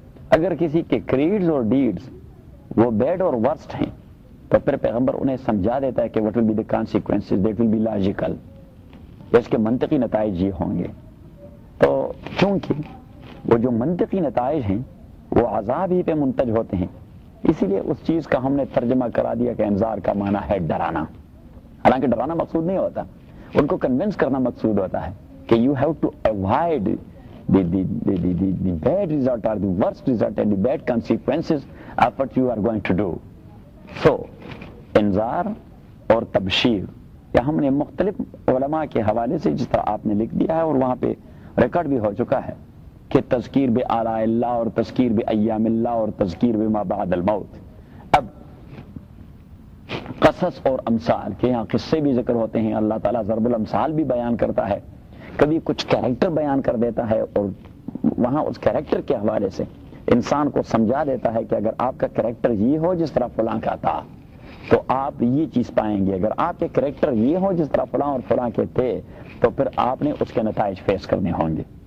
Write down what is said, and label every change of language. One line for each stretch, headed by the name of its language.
Urdu: اگر کسی کے کریڈز اور ڈیڈز وہ بیڈ اور ورسٹ ہیں تو پھر پیغمبر انہیں سمجھا دیتا ہے کہ
English: what will be the consequences, that will be logical,
Urdu: اس کے منطقی نتائج یہ ہوں گے. تو چونکہ وہ جو منطقی نتائج ہیں وہ عذاب ہی پہ منتج ہوتے ہیں, اسی لیے اس چیز کا ہم نے ترجمہ کرا دیا کہ انذار کا معنی ہے ڈرانا. حالانکہ ڈرانا مقصود نہیں ہوتا, ان کو کنوینس کرنا مقصود ہوتا ہے کہ
English: You have to avoid the bad result or the worst result and the bad consequences of what you are going to do.
Urdu: So انذار اور تبشیر, یہ ہم نے مختلف علماء کے حوالے سے جس طرح آپ نے لکھ دیا ہے اور وہاں پہ ریکارڈ بھی ہو چکا ہے کہ تذکیر بے آلاء اللہ اور تذکیر بے ایام اللہ اور تذکیر بے ما بعد الموت. اب قصص اور امثال کے یہاں قصے بھی ذکر ہوتے ہیں, اللہ تعالیٰ ضرب الامثال بھی بیان کرتا ہے, کبھی کچھ کیریکٹر بیان کر دیتا ہے اور وہاں اس کیریکٹر کے حوالے سے انسان کو سمجھا دیتا ہے کہ اگر آپ کا کیریکٹر یہ ہو جس طرح فلاں کا تھا تو آپ یہ چیز پائیں گے, اگر آپ کے کیریکٹر یہ ہو جس طرح فلاں اور فلاں کے تھے تو پھر آپ نے اس کے نتائج فیس کرنے ہوں گے.